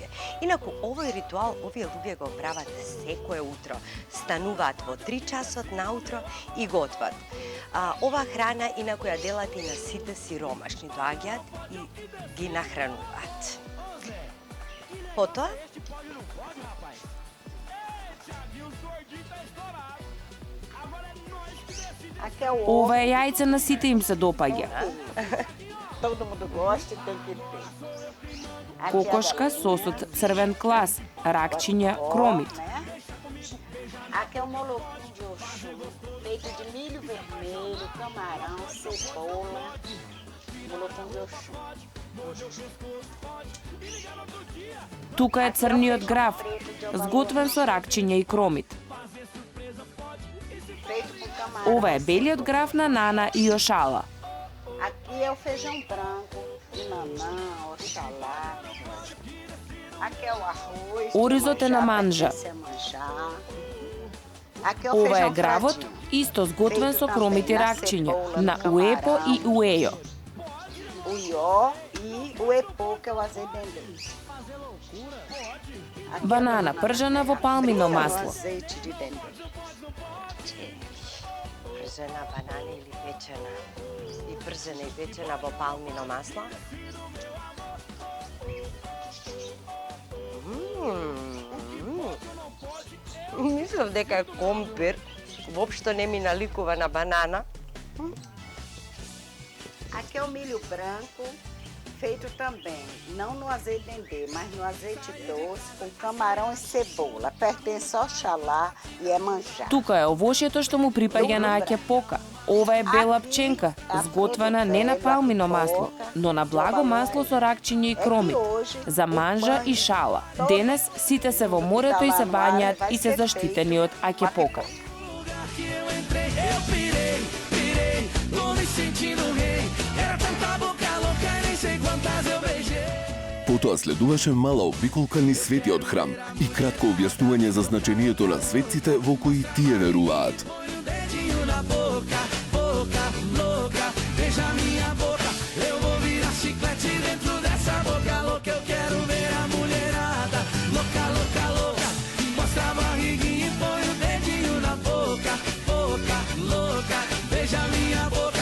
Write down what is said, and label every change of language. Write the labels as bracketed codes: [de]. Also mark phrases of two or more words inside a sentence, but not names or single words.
[mk] Инаку овој ритуал овие луѓе го прават секое утро. Стануваат во 3 часот наутро и готват. Ова храна инаку ја делат и на сите сиромашни, доаѓаат и ги нахрануваат. Потоа [pt] Aqui é o ovo. [mk] Ова е јајце на сите им се допаѓа. [pt] Todo mundo gosta e tem que ter. Aqui é [mk] Кокошка, [pt] a galinha, [mk] сос од црвен клас, ракчиња, кромит. [pt] né? Aqui é o moloquim de Oxum, feito de milho vermelho, camarão, cebola. Moloquim de Oxum. [mk] Тука е црниот граф, сготвен со ракчиња и кромит. [pt] Feito com camarão. [mk] Ова е белиот граф на Нана и Ошала. [pt] Aqui é o feijão branco, inanã, oxalá. Aqui é o arroz. [mk] Оризот е на манжа. [pt] Aqui é o [mk] Ова е [pt] feijão [mk] гравот, [pt] fradinho. [mk] исто сготвен со кромит и ракчиња, на уепо и уејо. [pt] O ió e o epô, que é o azeite. [mk] Банана пржана во палмино масло. [pt] Azeite de dendê. [mk] пржена банана или печена и пржена и печена во палмино масло. Мислам дека е компир, воопшто не ми наликува на банана. [pt] Aqui é o milho branco, feito também, não no azeite dendê, mas no azeite doce, com camarão e cebola. Pertence ao Oxalá e é manjar. [mk] Тука е овошјето што му припаѓа на аќепока. Ова е бела пченка, сготвена не на палмино масло, но на благо масло со ракчиња и кромит, за манжа и шала. Денес сите се во морето и се бањаат и се заштитени од аќепока. [pt] Eu pirei, tô me sentindo rei. Era tanta boca louca e nem sei quantas eu beijei. [mk] Потоа следуваше мала обиколка низ светиот храм и кратко објаснување за значењето на светците во кои тие веруваат. [pt] Dedinho na boca, boca louca, beija minha boca. Eu vou virar chiclete dentro dessa boca louca. Eu quero ver a mulherada louca, louca, louca. Mostra a barriguinha e põe o dedinho na boca, boca louca, beija minha boca.